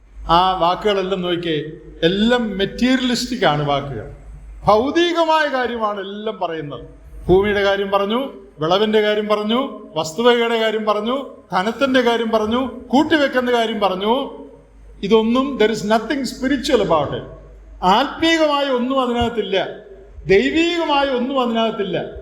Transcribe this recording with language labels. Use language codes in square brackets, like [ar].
[ml] ആ വാക്കുകളെല്ലാം നോക്കിയേ, എല്ലാം മെറ്റീരിയലിസ്റ്റിക് ആണ് വാക്കുകൾ. ഭൗതികമായ കാര്യമാണ് എല്ലാം പറയുന്നത്. ഭൂമിയുടെ കാര്യം പറഞ്ഞു, വിളവിന്റെ കാര്യം പറഞ്ഞു, വസ്തുവകയുടെ കാര്യം പറഞ്ഞു, ധനത്തിന്റെ കാര്യം പറഞ്ഞു, കൂട്ടിവെക്കുന്ന കാര്യം പറഞ്ഞു. ഇതൊന്നും [en] there is nothing spiritual about it. [ml] ആത്മീകമായ ഒന്നും അതിനകത്തില്ല, ദൈവീകമായ ഒന്നും അതിനകത്തില്ല.